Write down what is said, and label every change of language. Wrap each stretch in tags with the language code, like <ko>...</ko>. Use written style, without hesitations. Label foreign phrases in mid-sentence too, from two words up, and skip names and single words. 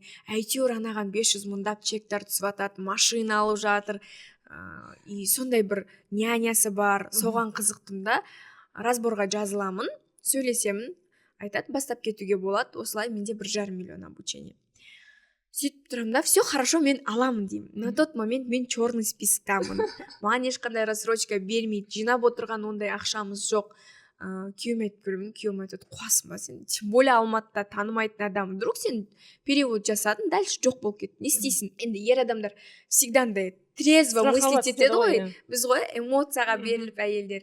<kk>Әйтеуір анаған 500 мыңдап чектар түсіп атады, машина алып жатыр. И сондай бір нянясы бар, соған қызықтым да. Разборға жазыламын, сөйлесемін, айтады, бастап кетуге болады, осылай менде 1,5 миллион обучение. Сөйтіп тұрам да,</kk> <ru>все хорошо,</ru> <kk>мен аламын деймін.</kk> <ru>На тот момент</ru> <kk>мен</kk> <ru>черный списоктамын.</ru> <kk>Маған ешқандай рассрочка бермейді, жинап отырған ондай ақшамыз жоқ. Күйеуім айтып көремін, күйеуім айтады, қуасың ба сен,</kk> <ru>тем более</ru> <kk>Алматыда танымайтын адам, вдруг сен перевод жасадың, дальше жоқ болып кетті, не істейсің? Енді ер адамдар всегда андай</kk> <ru>трезво мыслить</ru> <kk>етеді ғой, біз ғой эмоцияға беріліп әйелдер.</kk>